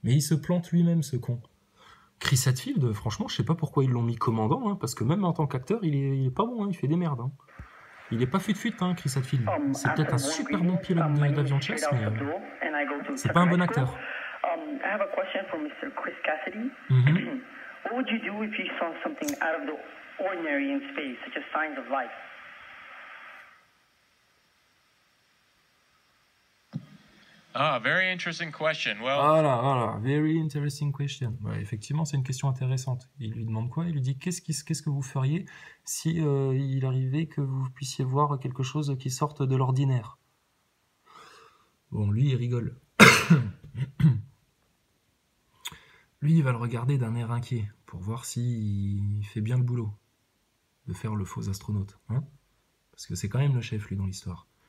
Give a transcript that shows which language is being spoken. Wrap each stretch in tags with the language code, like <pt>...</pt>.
<fr>Mais il se plante lui-même, ce con. Chris Hadfield, franchement, je sais pas pourquoi ils l'ont mis commandant, hein, parce que même en tant qu'acteur, il est pas bon, hein, il fait des merdes. Hein. Il est pas fut-fut, hein, Chris Hadfield. C'est peut-être un super bon pilote d'avion de chasse, mais c'est pas un bon acteur.</fr> <en>I have a question for Mr. Chris Cassidy. What would you do if you saw something out of the ordinary in space, such as signs of life? Ah, very interesting question. Well... Voilà, very interesting question.</en> <fr>Ouais, effectivement, c'est une question intéressante. Il lui demande quoi? Il lui dit qu'est-ce que vous feriez si il arrivait que vous puissiez voir quelque chose qui sorte de l'ordinaire? Bon, lui, il rigole. Lui, il va le regarder d'un air inquiet pour voir s'il fait bien le boulot de faire le faux astronaute, hein, parce que c'est quand même le chef, lui, dans l'histoire.</fr>